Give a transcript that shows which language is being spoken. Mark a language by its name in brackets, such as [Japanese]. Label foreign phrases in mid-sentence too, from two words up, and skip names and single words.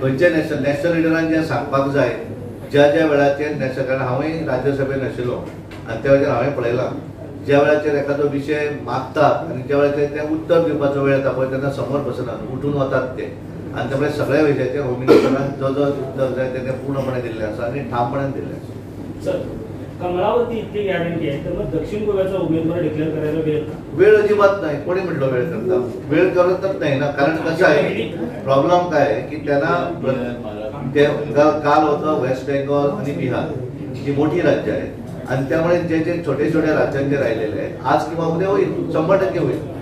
[Konkani] खंयचे नॅशनल लिडरान जें सांगपाक जाय ज्या वेळाचेर नॅशनल, कारण हांवूय राज्यसभेन आशिल्लो आनी त्या वेळाचेर हांवें पळयलां ज्या वेळाचेर एखादो विशय मागतात आनी ज्या वेळाचेर ते उत्तर दिवपाचो वेळ येता पळय तेन्ना समोर बसनात, उठून वतात ते, आनी त्यामुळे सगळ्या विशयाचेर होम मिनिस्टरान जो उत्तर जाय तें पूर्णपणे दिल्लें आसा आनी ठामपणान दिल्लें आसा। [Marathi] सर, कमळावरती इतकी गॅरंटी आहे तर मग दक्षिण गोव्याचा उमेदवार डिक्लेअर करायला वेळ वेळ अजिबात नाही, कोणी म्हटलं वेळ करता, वेळ करतच नाही ना, कारण कसं आहे प्रॉब्लेम काय आहे की त्यांना काल होतं वेस्ट बेंगॉल आणि बिहार ही मोठी राज्य आहेत आणि त्यामुळे जे जे छोटे छोटे राज्यांचे राहिलेले आहेत आज किंवा उद्या होईल, 100% होईल।